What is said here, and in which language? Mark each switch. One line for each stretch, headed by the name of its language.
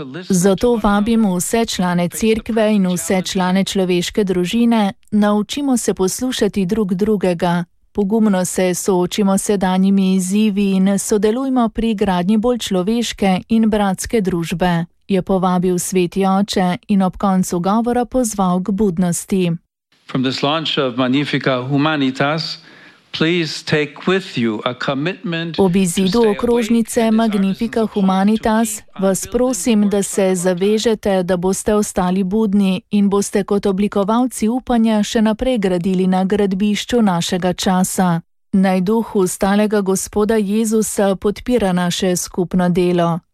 Slovenian: Zato vabimo vse člane cerkve in vse člane človeške družine, naučimo se poslušati drug drugega. Pogumno se soočimo s sedanjimi izzivi in sodelujmo pri gradnji bolj človeške in bratske družbe, je povabil sveti oče in ob koncu govora pozval k budnosti.
English: From this launch of Magnifica Humanitas, please take with you a commitment.
Slovenian: Ob izidu okrožnice Magnifica Humanitas vas prosim, da se zavežete, da boste ostali budni in boste kot oblikovalci upanja še naprej gradili na gradbišču našega časa. Naj duh ostalega gospoda Jezusa podpira naše skupno delo.